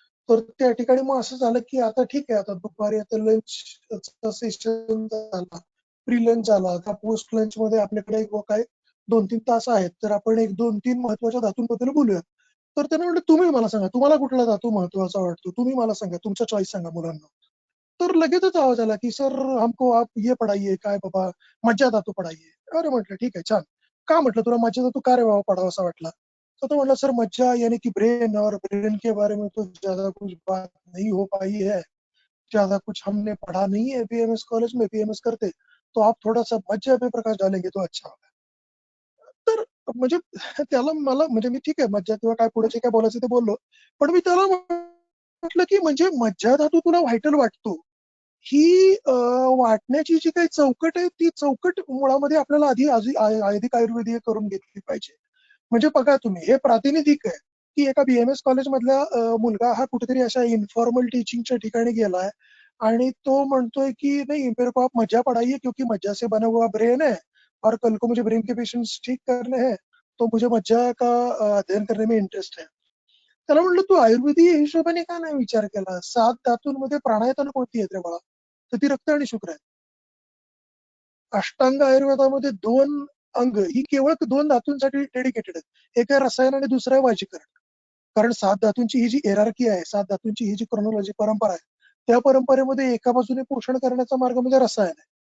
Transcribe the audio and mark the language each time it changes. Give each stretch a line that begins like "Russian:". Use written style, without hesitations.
Marathi: तर त्या ठिकाणी मग असं झालं की आता ठीक आहे, आता दुपारी आता लंच सेशन झाला, प्री लंच झाला, आता पोस्ट लंच मध्ये आपल्याकडे काय 2-3 तास आहेत, तर आपण 1-2-3 महत्वाच्या धातूंबद्दल बोलूया. तर त्याने म्हटलं तुम्ही मला सांगा तुम्हाला कुठला धातू महत्वाचा वाटतो, तुम्ही मला सांगा, तुमचा चॉईस सांगा मुलांना. तर लगेचच आवाज आला की
Hindi: सर हमको आप ये पढ़ाइए,
Marathi: काय बाबा
Hindi: मज्जा धातू पढ़ाइए.
Marathi: अरे म्हटलं ठीक आहे छान. का म्हटलं तुला मज्जा धातू का रे बाबा पढ़ावासा वाटला. तो म्हटला
Hindi: सर मज्जा यानी कि ब्रेन, और ब्रेन के बारे में तो ज्यादा कुछ बात नहीं हो पाई है, ज्यादा कुछ हमने पढ़ा नहीं है बीएमएस कॉलेज में, बीएमएस करते, तो आप थोड़ा सा मज्जा पे प्रकाश डालेंगे तो अच्छा होगा.
Marathi: तर म्हणजे त्याला मला म्हणजे मी ठीक आहे मज्जा किंवा काय पुढे जे काय बोलायचं ते बोललो, पण मी त्याला म्हटलं की म्हणजे मज्जा धातू तुला व्हायटल वाटतो, ही वाटण्याची जी काही चौकट आहे ती चौकट मुळामध्ये आपल्याला आधी आयुर्वेदीय करून घेतली पाहिजे. म्हणजे बघा तुम्ही हे प्रातिनिधिक आहे की एका बीएमएस कॉलेज मधला मुलगा हा कुठेतरी अशा इन्फॉर्मल टीचिंगच्या ठिकाणी गेलाय आणि तो म्हणतोय की
Hindi: नहीं मेरे को आप मज्जा पढ़ाइए क्योंकि मज्जा से बना हुआ ब्रेन है और कल को मुझे ब्रेन के पेशेंट्स ठीक करने हैं तो मुझे मज्जा का अध्ययन करने में इंटरेस्ट है.
Marathi: त्याला म्हणलं तू आयुर्वेदीय हिशोबाने का नाही विचार केला? 7 धातूंमध्ये प्राणायातन कोणती आहेत रे बाळा? तर ती रक्त आणि शुक्र आहेत. अष्टांग आयुर्वेदामध्ये 2 अंग ही केवळ 2 धातूंसाठी डेडिकेटेड आहेत. एक आहे रसायन आणि दुसरं आहे वाजीकरण. कारण 7 धातूंची ही जी हेरारकी आहे, 7 धातूंची ही जी क्रोनॉलॉजी परंपरा आहे, त्या परंपरेमध्ये एका बाजूने पोषण करण्याचा मार्ग म्हणजे रसायन आहे.